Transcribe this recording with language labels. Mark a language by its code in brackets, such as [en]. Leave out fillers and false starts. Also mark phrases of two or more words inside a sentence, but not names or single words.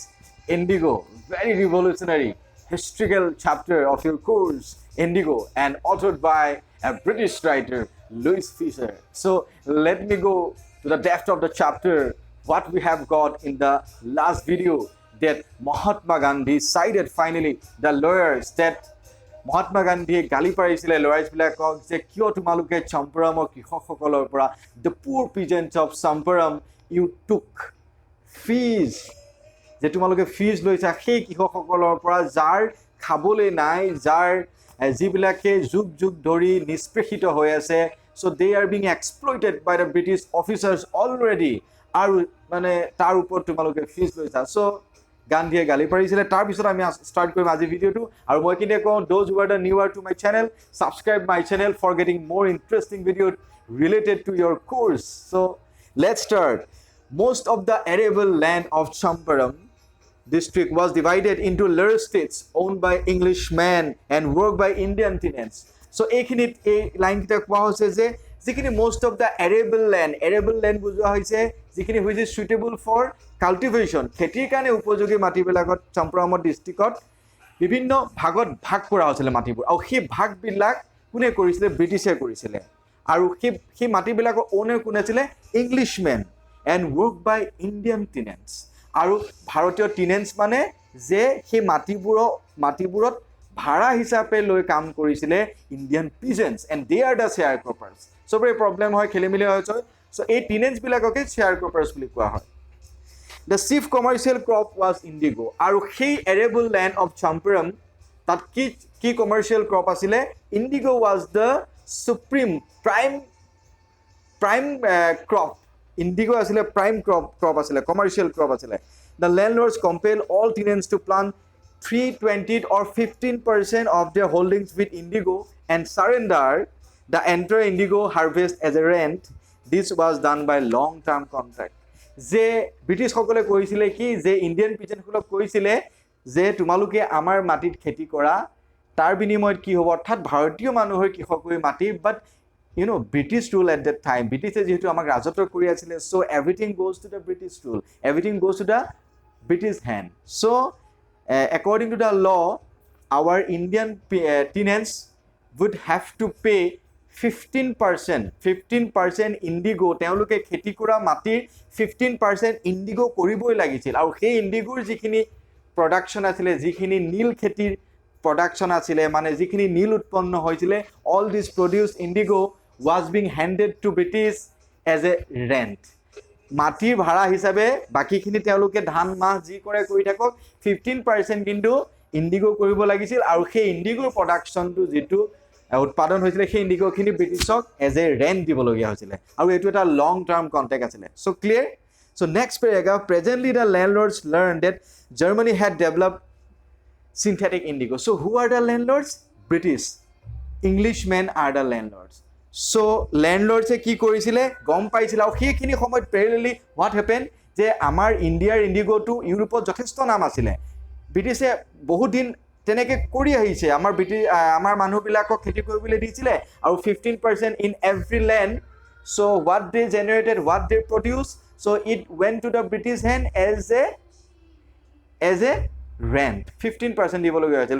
[en] Indigo, very revolutionary historical chapter of your course, Indigo, and authored by a British writer, Louis Fisher. So let me go to the depth of the chapter. What we have got in the last video, that Mahatma Gandhi cited finally the lawyers, that Mahatma Gandhi [as] গালি পাৰিছিলে lawyers-বিলাকক যে কিয় তোমালোকে চম্পাৰমৰ কৃষকসকলৰ পৰা [en] the poor peasants of Champaram you took fees, [as] যে তোমালোকে fees লৈছা সেই কৃষকসকলৰ পৰা যাৰ খাবলৈ নাই, যাৰ যিবিলাকে যুগ যুগ ধৰি নিষ্পেষিত হৈ আছে, [en] so they are being exploited by the British officers already, [as] আৰু মানে তাৰ ওপৰত তোমালোকে fees লৈছা. [en] So [as] গান্ধীয়ে গালি পাৰিছিলে. তাৰ পিছত আমি ষ্টাৰ্ট কৰিম আজি ভিডিঅ'টো, আৰু মই কিনে কওঁ [en] those who are the newer to my channel, subscribe my channel for getting more interesting videos related to your course. So let's start. Most of the arable land of Champaram district was divided into layer states owned by Englishmen and worked by Indian tenants. [as] So এইখিনিত এই লাইনকেইটা কোৱা হৈছে যে যিখিনি [en] most of the arable land [as] বুজোৱা হৈছে যিখিনি হৈছে [en] suitable for cultivation, [as] খেতিৰ কাৰণে উপযোগী মাটিবিলাকত চম্পাৰমৰ ডিষ্ট্ৰিক্টত বিভিন্ন ভাগত ভাগ কৰা হৈছিলে মাটিবোৰ, আৰু সেই ভাগবিলাক কোনে কৰিছিলে? ব্ৰিটিছে কৰিছিলে, আৰু সেই মাটিবিলাকৰ অ'নাৰ কোন আছিলে? [en] Englishmen, and work by Indian tenants. [as] আৰু ভাৰতীয় টিনেণ্টছ মানে যে সেই মাটিবোৰত ভাড়া হিচাপে লৈ কাম কৰিছিলে [en] Indian peasants, and they are the share croppers. [as] চবৰে প্ৰব্লেম হয়, খেলি মেলি হয়. চ' এই টিনেণ্টছবিলাককে [en] share croppers [as] বুলি কোৱা হয়. [en] The chief commercial crop was indigo, [as] আৰু সেই [en] arable land of Champaram [as] তাত কি [en] commercial crop [as] আছিলে? [en] Indigo was the supreme prime crop. [as] Indigo আছিলে [en] prime crop [as] আছিলে, [en] commercial crop [as] আছিলে. [en] The landlords compelled all tenants to plant 3/20 or 15% of their holdings with indigo and surrender the entire indigo harvest as a rent. This was done by long-term contract. [as] যে ব্ৰিটিছসকলে কৈছিলে কি, যে [en] Indian peasants [as] কৈছিলে যে তোমালোকে আমাৰ মাটিত খেতি কৰা, তাৰ বিনিময়ত কি হ'ব? অৰ্থাৎ ভাৰতীয় মানুহৰ কৃষকৰ মাটি, [en] but British rule at that time, [as] ব্ৰিটিছে যিহেতু আমাক ৰাজত্ব কৰি আছিলে, [en] so everything goes to the British rule, everything goes to the British hand. চ' according to the law, our Indian tenants would have to pay 15% ইণ্ডিগো, [as] তেওঁলোকে খেতি কৰা মাটিৰ 15% ইণ্ডিগো কৰিবই লাগিছিল. আৰু সেই ইণ্ডিগোৰ যিখিনি প্ৰডাকশ্যন আছিলে, যিখিনি নীল খেতিৰ প্ৰডাকশ্যন আছিলে, মানে যিখিনি নীল উৎপন্ন হৈছিলে, [en] all this produce indigo was being handed to British as a rent. [as] মাটিৰ ভাড়া হিচাপে বাকীখিনি তেওঁলোকে ধান মাহ যি কৰে কৰি থাকক, 15% কিন্তু ইণ্ডিগো কৰিব লাগিছিল, আৰু সেই ইণ্ডিগোৰ প্ৰডাকশ্যনটো যিটো উৎপাদন হৈছিলে সেই ইণ্ডিগোখিনি ব্ৰিটিছক [en] as a rent [as] দিবলগীয়া হৈছিলে, আৰু এইটো এটা [en] long term contract [as] আছিলে. [en] so clear? so next paragraph. presently the landlords learn that Germany had develop synthetic indigo. So who are the landlords? British. Englishmen are the landlords. [as] So landlords কি কৰিছিলে? গম পাইছিলে, আৰু সেইখিনি সময়ত পেৰেলেলি [en] what happen, [as] যে আমাৰ ইণ্ডিয়াৰ ইণ্ডিগোটো ইউৰোপত যথেষ্ট নাম আছিলে, ব্ৰিটিছে বহুত দিন তেনেকৈ কৰি আহিছে, আমাৰ মানুহবিলাকক খেতি কৰিবলৈ দিছিলে, আৰু 15% [en] in every land. so what they generated, what they produce, so it went to the British hand as a rent, 15% [as] দিবলগীয়া হৈছিল.